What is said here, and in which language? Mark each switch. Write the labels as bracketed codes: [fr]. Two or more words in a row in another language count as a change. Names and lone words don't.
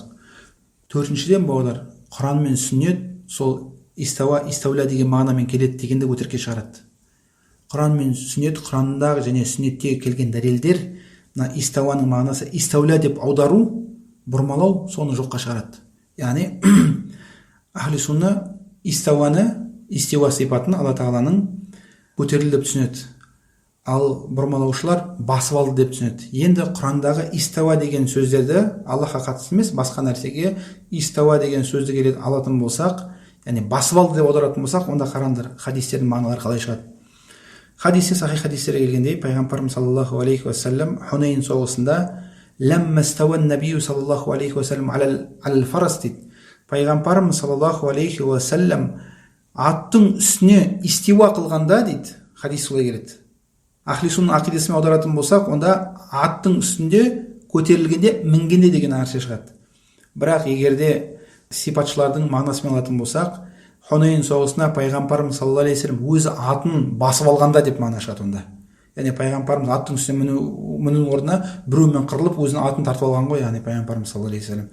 [kk] Төртіншіден бауырлар, Құран мен сүннет сол истаула деген мағынамен келеді дегенде өтірікке шығарады. Құран мен сүннет, Құрандағы және сүннеттегі келген дәлелдер, мына истауаның мағынасы истауля деп аудару, бұрмалау, соны жоққа шығарады. Яғни [ar] أهل السنة [kk] истауаны, истиуа сипатын Алла тағаланың көтерілді деп түсінеді. Ал бұрмалаушылар басып алды деп түсінеді. Енді Құрандағы истауа деген сөздерді Аллахқа қатысты емес, басқа нәрсеге истауа деген сөзді келеді алатын болсақ, яғни басып алды деп аударатын болсақ, онда қараңдар хадистердің мағыналары қалай шығады. Хадисте, сахих хадистерге келгендей, пайғамбарымыз [ar] صلى الله عليه وسلم [kk] Хунейн соғысында [ar] لما استوى النبي صلى الله عليه وسلم على الفرس [kk] дейді. Пайғамбарымыз [ar] صلى الله عليه وسلم [kk] аттың үстіне истиуа қылғанда дейді, хадис солай келеді. [ar] أهل السنة [kk] ақидасымен аударатын болсақ, онда аттың үстінде көтерілгенде, мінгенде деген нәрсе шығады. Бірақ егерде сипатшылардың мағынасымен алатын болсақ, Хунейн соғысына пайғамбарымыз [ar] صلى الله عليه وسلم [kk] өзі атын басып алғанда деп мағына шығады онда. Яғни пайғамбарымыз аттың үстіне міну орнына біреумен қырылып өзінің атын тартып алған ғой, яғни пайғамбарымыз [ar] صلى الله عليه وسلم.